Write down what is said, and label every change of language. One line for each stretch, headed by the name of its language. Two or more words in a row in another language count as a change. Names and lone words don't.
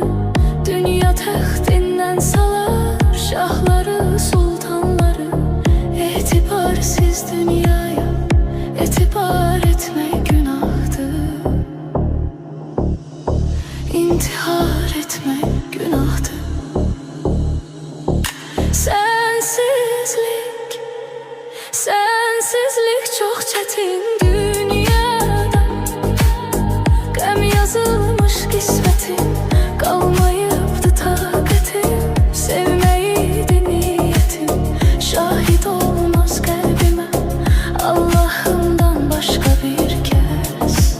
Turkish: Dünya taxtinden salar şahları sultanları, etibarsız dünyaya etibar etmek günahtır. İntihar etmek günahtır. Sensizlik çok çetin dünyada,
Azerbaijani: gəm yazılmış qismətim, qalmayıbdı taqətim. Sevməyiydi niyyətim, şahid olmaz qəlbimə Allahımdan başqa bir kəs.